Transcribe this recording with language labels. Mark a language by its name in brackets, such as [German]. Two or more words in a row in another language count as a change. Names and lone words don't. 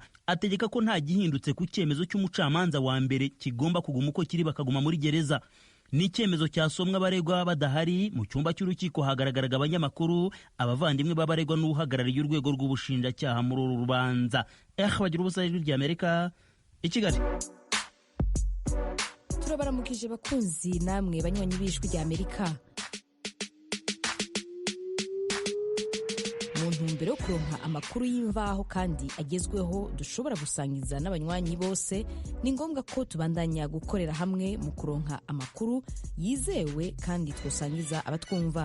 [Kinyarwanda] Ategeka ko nta gihindutse ku cyemezo cy'umucamanza wa mbere kigomba kuguma uko kiri bakaguma muri gereza. Ni icyemezo cyasomwa abaregwa badahari. Mu cyumba cy'urukiko hagaragaraga abanyamakuru, abavandimwe b'abaregwa n'uhagarariye urwego rw'ubushinjacyaha muri uru rubanza. Bagira ubusa Ijwi Ry'Amerika i Kigali. [Rundi] Turabaramukije bakunzi namwe banywanyi b'Ijwi Ry'Amerika. Mu ntumbero yo kuronka amakuru y'imvaho kandi agezweho dushobora gusangiza n'abanywanyi bose, ni ngombwa ko tubandanya gukorera hamwe mu kuronka amakuru yizewe kandi twosangiza abatwumva.